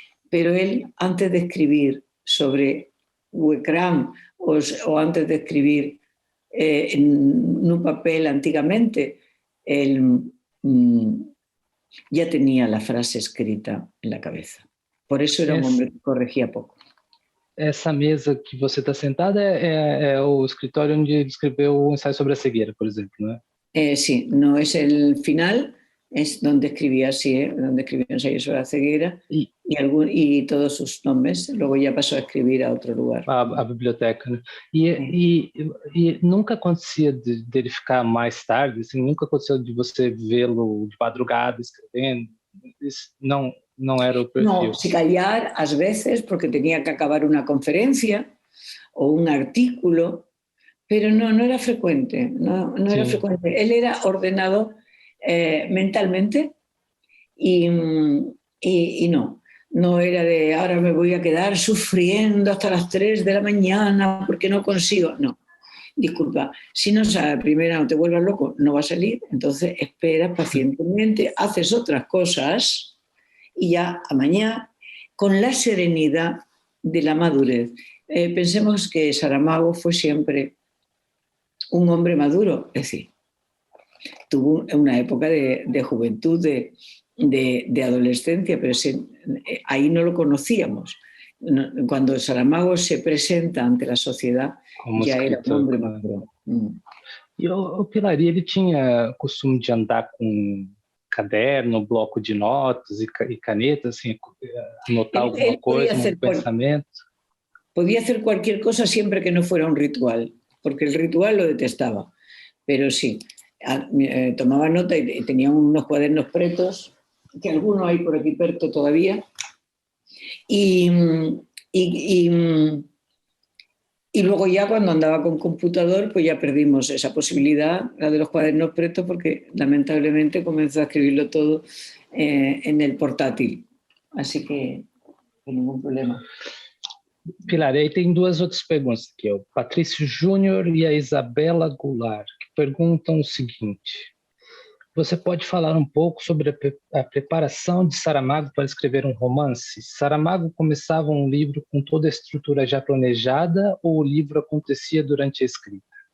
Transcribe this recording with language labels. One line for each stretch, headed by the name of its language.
Spanish: Pero él, antes de escribir sobre Huecrán o antes de escribir en un papel antiguamente, él ya tenía la frase escrita en la cabeza. Por eso era un hombre que corregía poco.
Portuguese: Essa mesa que você está sentada é o escritório onde ele escreveu o ensaio sobre a cegueira, por exemplo, não é?
Spanish: Sí, no es el final, es donde escribía, donde escribió ensayo sobre la ceguera y todos sus nombres. Luego ya pasó a escribir a otro lugar.
Portuguese: A biblioteca, né? E nunca acontecia dele ficar mais tarde, assim, nunca aconteceu de você vê-lo de madrugada escrevendo? Isso não era o perfil.
Spanish: No, se callar às veces porque tenía que acabar una conferencia o un artículo, pero no era frecuente, no era frecuente. Él era ordenado mentalmente y no era de ahora me voy a quedar sufriendo hasta las 3 de la mañana porque no consigo, no. disculpa, si no sale a la primera, no te vuelvas loco, no va a salir, entonces esperas pacientemente, haces otras cosas y ya a mañana, con la serenidad de la madurez. Pensemos que Saramago fue siempre un hombre maduro, es decir, tuvo una época de juventud, de adolescencia, pero ahí no lo conocíamos. Cuando Saramago se presenta ante la sociedade,
Portuguese: como já era um homem maduro. E o Pilar, ele tinha costume de andar com caderno, bloco de notas e caneta, assim, anotar alguma coisa, um pensamento?
Spanish: Podía hacer cualquier cosa siempre que no fuera un ritual, porque el ritual lo detestaba, pero sí, tomaba nota y tenía unos cuadernos pretos, que alguno hay por aquí perto todavía, y luego ya cuando andaba con computador, pues ya perdimos esa posibilidad, la de los cuadernos pretos, porque lamentablemente comenzó a escribirlo todo en el portátil. Así que ningún problema.
Portuguese: Pilar, aí tem duas outras perguntas aqui, o Patrício Júnior e a Isabela Goulart, que perguntam o seguinte: você pode falar um pouco sobre a preparação de Saramago para escrever um romance? Saramago começava um livro com toda a estrutura já planejada ou o livro acontecia durante a escrita?